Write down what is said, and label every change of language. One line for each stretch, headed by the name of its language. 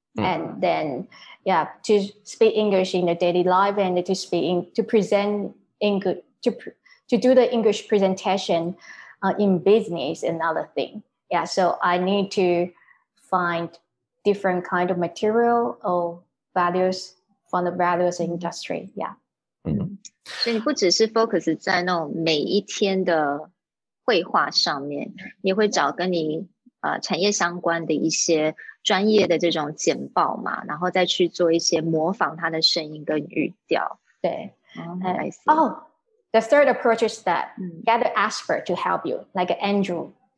English: And then, to speak English in the daily life and to present English, to do the English presentation in business, another thing. Yeah, so I need to find different kind of material or values from the various industry. Yeah.
Chinese: 所以你不只是 focus 在那种每一天的绘画上面，你会找跟你产业相关的一些专业的这种简报嘛，然后再去做一些模仿它的声音跟语调。对。
English: I see. The third approach is that get an expert to help you, like Andrew.